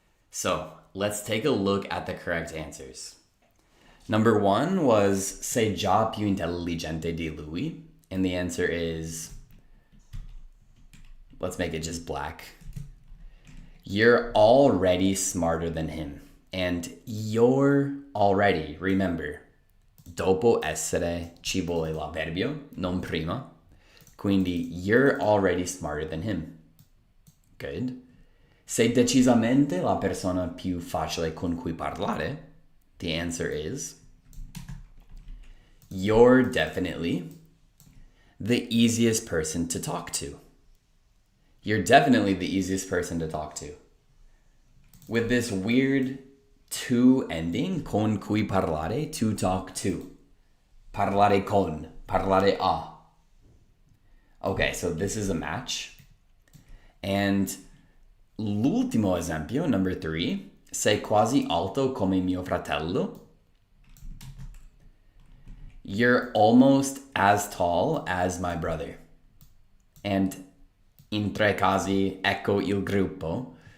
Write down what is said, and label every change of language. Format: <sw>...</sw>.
<en>So, let's take a look at the correct answers. Number 1 was</en> <it>sei già più intelligente di lui.</it> <en>And the answer is, let's make it just black. You're already smarter than him. And you're already, remember,</en> <it>dopo essere ci vuole l'avverbio, non prima.</it> <en>Quindi you're already smarter than him.</en> <it>Good. Sei decisamente la persona più facile con cui parlare.</it> <en>The answer is you're definitely the easiest person to talk to. You're definitely the easiest person to talk to. With this weird to ending,</en> <it>con cui parlare,</it> <en>to talk to.</en> <it>Parlare con, parlare a.</it> <en>Okay, so this is a match.</en> <it>And l'ultimo esempio, number 3, sei quasi alto come mio fratello.</it> <en>You're almost as tall as my brother.</en> <it>And in 3 casi, ecco il gruppo.</it>